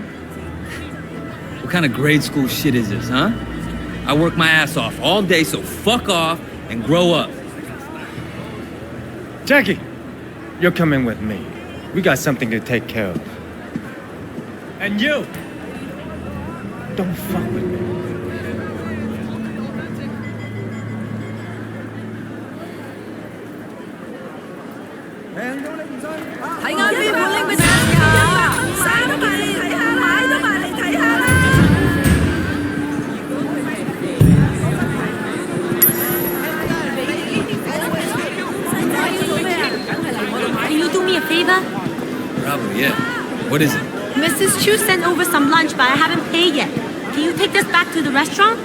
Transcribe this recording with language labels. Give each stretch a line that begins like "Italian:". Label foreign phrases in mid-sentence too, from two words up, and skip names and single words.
English: What kind of grade school shit is this, huh? I work my ass off all day, so fuck off and grow up. Jackie, you're coming with me. We got something to take care of. And you Don't fuck with me.
Cantonese: 睇啱邊本拎俾大家，買都買嚟睇下，買都買嚟睇下啦。
English: Can you do me a favor? Probably, yeah. What is it? Mrs. Chu sent over some lunch, but I haven't paid yet. Can you take this back to the restaurant?